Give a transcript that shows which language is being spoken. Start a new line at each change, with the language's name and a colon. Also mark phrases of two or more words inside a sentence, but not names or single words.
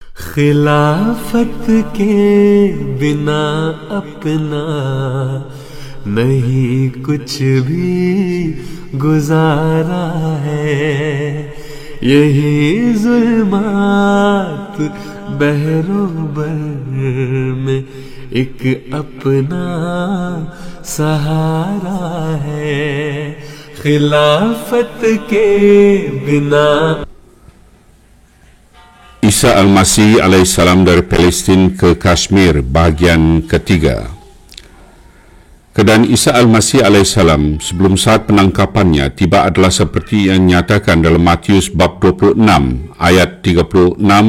Urdu: خلافت کے بنا اپنا نہیں کچھ بھی گزارا ہے، یہی ظلمات بحروبر میں ایک اپنا سہارا ہے. خلافت کے بنا.
Malay: Isa Al-Masih alaihissalam dari Palestina ke Kashmir bahagian ketiga. Keadaan Isa Al-Masih alaihissalam sebelum saat penangkapannya tiba adalah seperti yang dinyatakan dalam Matius bab 26 ayat 36-42.